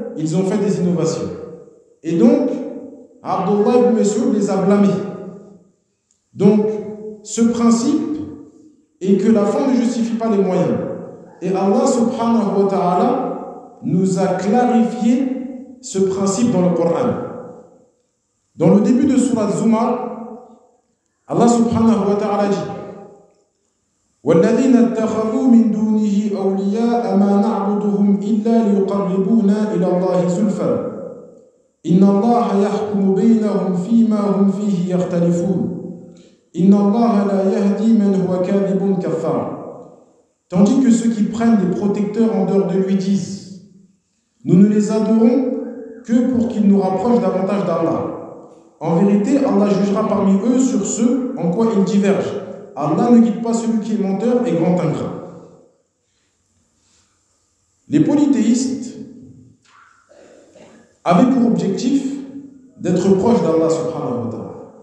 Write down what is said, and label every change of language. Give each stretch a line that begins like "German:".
French: Ils ont fait des innovations. Et donc, Abdullah ibn Mas'ud les a blâmés. Donc, ce principe est que la fin ne justifie pas les moyens. Et Allah subhanahu wa ta'ala nous a clarifié ce principe dans le Coran.
Arabic: Dans le début de sourate Zumar, Allah subhanahu wa ta'ala dit وَالَّذِينَ اتَّخَذُوا مِن دُونِهِ أَوْلِيَاءَ مَا نَعْبُدُهُمْ إِلَّا لِيُقَرِّبُونَا إِلَى اللَّهِ زُلْفَى إِنَّ اللَّهَ يَحْكُمُ بَيْنَهُمْ فِي مَا هُمْ فِيهِ يَخْتَلِفُونَ إِنَّ اللَّهَ لَا يَهْدِي مَنْ هُوَ كَاذِبٌ كَفَّارٌ.
French: Tandis que ceux qui prennent des protecteurs en dehors de lui disent « Nous ne les adorons que pour qu'ils nous rapprochent davantage d'Allah. En vérité, Allah jugera parmi eux sur ceux en quoi ils divergent. Allah ne guide pas celui qui est menteur et grand ingrat. » Les polythéistes avaient pour objectif d'être proche d'Allah subhanahu wa ta'ala.